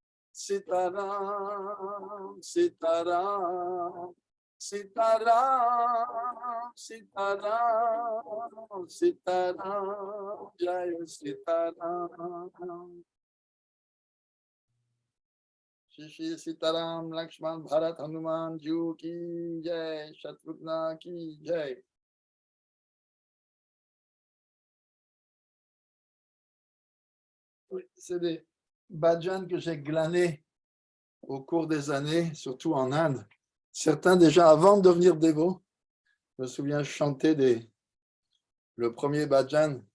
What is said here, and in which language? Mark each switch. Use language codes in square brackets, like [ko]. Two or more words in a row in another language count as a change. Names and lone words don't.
[hi] सीताराम सीताराम सीताराम सीताराम सीताराम जय सीताराम श्री सीताराम लक्ष्मण भरत हनुमान जी की जय शत्रुघ्न की जय. [fr] C'est des bhajans que j'ai glanés au cours des années, surtout en Inde. Certains déjà avant de devenir dévots. Je me souviens chanter le premier bhajan.